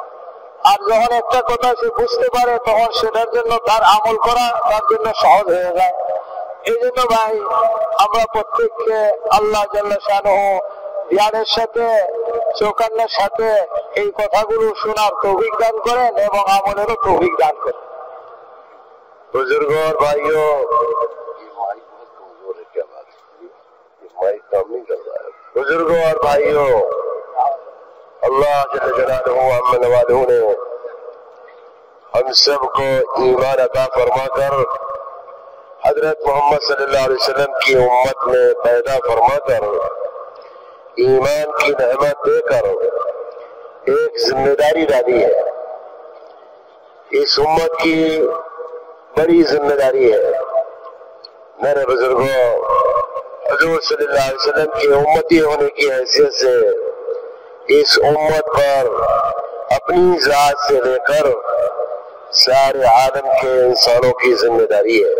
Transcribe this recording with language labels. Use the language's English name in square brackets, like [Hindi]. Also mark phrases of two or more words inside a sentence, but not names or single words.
[Bangla] আর যখন একটা কথা সে বুঝতে পারে তখন সেটার জন্য তার আমল করা তার জন্য সহজ হয়ে যায়। এই জন্য ভাই আমরা প্রত্যেককে আল্লাহ জাল্লা শানুহু ধ্যানের সাথে, চৌকান্নের সাথে এই কথাগুলো শোনার তৌফিক দান করেন এবং আমলেরও তৌফিক দান করেন। [Urdu] بزرگوں اور بھائیوں، بزرگوں اور بھائیوں، اللہ [Arabic] جل جلالہ [Urdu] عمن والہ نے ہم سب کو ایمان عطا فرما کر حضرت محمد [Arabic] صلی اللہ علیہ وسلم [Urdu] کی امت میں پیدا فرما کر ایمان کی نعمت دے کر ایک ذمہ داری ڈالی ہے اس امت کی بڑی ذمہ داری ہے. میرے بزرگو، حضور [Arabic] صلى الله عليه وسلم [Urdu] کے امتی ہونے کی حیثیت سے اس امت پر اپنی ذات سے لے کر سارے عالم کے انسانوں کی ذمہ داری ہے.